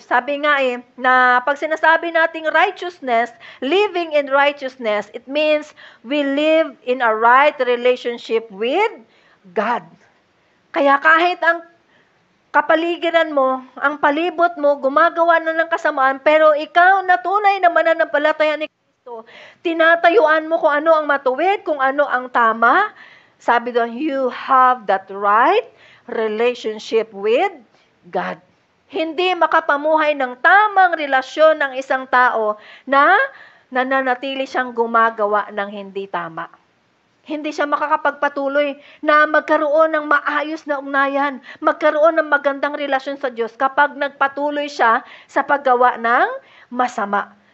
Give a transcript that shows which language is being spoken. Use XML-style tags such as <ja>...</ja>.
<tl>Sabi nga na pag sinasabi nating</tl> <en>righteousness, living in righteousness, it means we live in a right relationship with God.</en> <tl>Kaya kahit ang kapaligiran mo, ang palibot mo, gumagawa na ng kasamaan, pero ikaw na tunay na mananampalataya ni Kristo, tinatayuan mo kung ano ang matuwid, kung ano ang tama. Sabi doon,</tl> <en>you have that right relationship with God.</en> <tl>Hindi makapamuhay ng tamang relasyon ng isang tao na nananatili siyang gumagawa ng hindi tama. Hindi siya makakapagpatuloy na magkaroon ng maayos na ugnayan, magkaroon ng magandang relasyon sa Diyos kapag nagpatuloy siya sa paggawa ng masama.</tl>